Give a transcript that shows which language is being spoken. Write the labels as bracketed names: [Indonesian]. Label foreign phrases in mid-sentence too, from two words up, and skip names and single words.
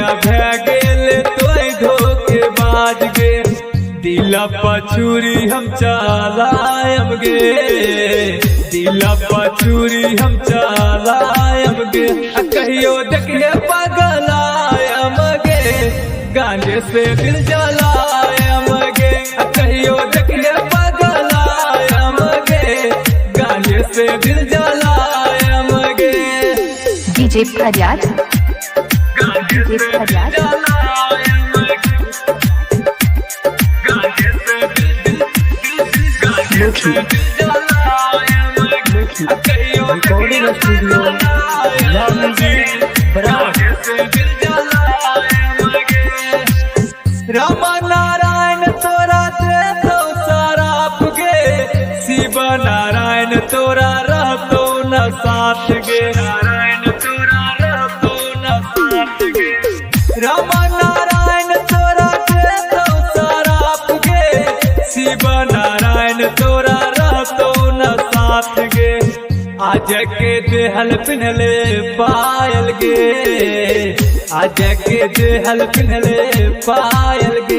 [Maithili] भे गेले तो धोखेबाज गे, दिला पछुरी हम चलायम गे, दिला पछुरी हम चलायम गे, कहियो देखिए पगलायम गे, गांजे से दिल जलायम गे, कहियो देखिए पगलायम गे, गांजे से दिल जलायम गे, DJ Faryad, DJ Faryad, Lukhi, [English] Recording Studio La Music Brand। [Maithili] राम नारायण तोरा दे तो सराप गे, शिव नारायण तोरा रहतो न साथ गे, नारायण तोरा रहतो न साथ गे, राम नारायण तोरा दे तो सराप गे, शिव नारायण तोरा रहतो न साथ गे, आज के देहल पिन्हले पायल गे, आज के देहल पिन्हले पायल गे।